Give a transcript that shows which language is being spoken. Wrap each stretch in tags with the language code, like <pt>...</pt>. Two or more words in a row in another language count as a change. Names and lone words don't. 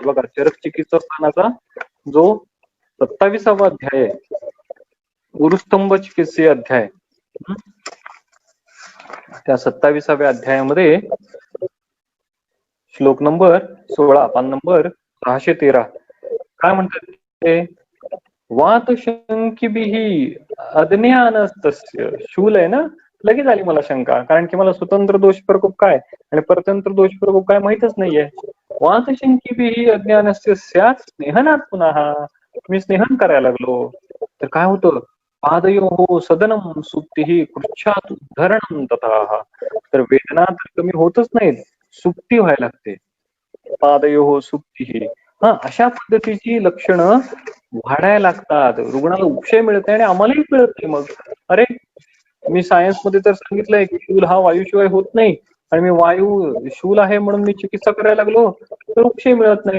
<mr>बघा चरक चिकित्सा स्थानाचा जो 27वा अध्याय आहे, गुरुस्तंभ चिकित्से अध्याय, त्या 27व्या अध्यायामध्ये श्लोक नंबर 16, पान नंबर 613 काय म्हणतात ते,</mr> <sa>वात शंकिभिः अज्ञानस्तस्य.</sa> <mr>शूल आहे ना, लगेच आली मला शंका, कारण की मला स्वतंत्र दोष प्रकोप काय आणि परतंत्र दोष प्रकोप काय माहितच नाहीये.</mr> <sa>वातशंकी अज्ञानस्य स्यात् स्नेहनात् पुनः.</sa> <mr>मी स्नेहन करायला लागलो तर काय होतं,</mr> <sa>पादयोः सदनम सुप्तिः पृच्छात् उद्धरणं तथा.</sa> <mr>तर वेदना तर कमी होतच नाहीत, सुप्ती व्हायला लागते.</mr> <sa>पादयोः सुप्तिः.</sa> <mr>हा, अशा पद्धतीची लक्षणं वाढायला लागतात, रुग्णाला उपशय मिळते आणि आम्हालाही मिळत नाही. मग अरे, मी सायन्स मध्ये तर सांगितलंय की शूल हा वायूशिवाय होत नाही आणि मी वायू शूल आहे म्हणून मी चिकित्सा करायला लागलो तर उपशय मिळत नाही.</mr>